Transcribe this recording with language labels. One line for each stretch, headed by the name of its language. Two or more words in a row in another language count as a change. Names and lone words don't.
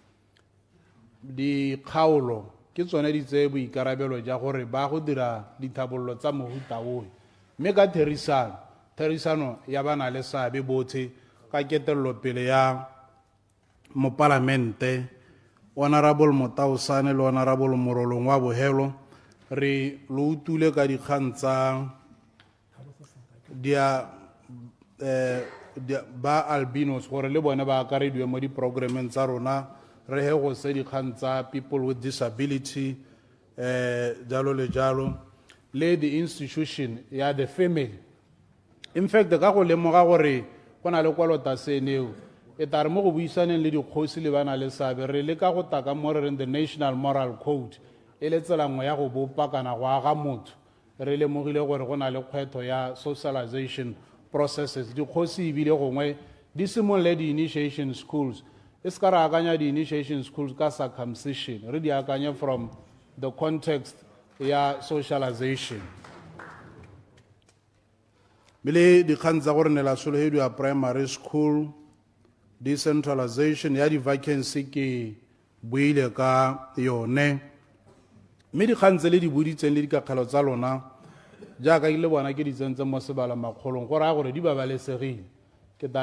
Tswana: dikgaolo ke tsone di tseye boikarabelo ja gore ba go dira dithabollo tsa mohuta oe mme ka therisano ya bana le seabe botlhe ka ketelelo pele ya mopalamente honorable Motausane le honorable Morolong wa Bohelo re lo utule ka dikgang tsa ba albinos gore le bone ba akarediwe mo di-programmeng tsa rona re he go se dikgang tsa
English: people with disability
Tswana: jalo le jalo le
English: the institution
Tswana: ya
English: the family in fact
Tswana: ka go lemoga gore go na le kwalotaseneo e tare mo go buisaneng le dikgosi le bana le seabe re le ka go taka mo re reng
English: the national moral code
Tswana: e le tsela nngwe ya go bopa kana go aga motho re lemogile gore go na le kgwetho ya
English: socialization processes
Tswana: dikgosi ebile gongwe di simolole di-
English: initiation schools
Tswana: e se ka re akanya di-
English: initiation schools
Tswana: ka circumcision re di akanya
English: from the context
Tswana: ya socialization bile dikgang tsa gore ne la sologedi ya
English: primary school decentralization
Tswana: ya di-vacancy ke buile ka yone mme dikgang tse le di boditseng le dikakgelo tsa lona jaaka ke le bona ke di tsentse mo sebala makgolong go raya gore di babalesegile ke ta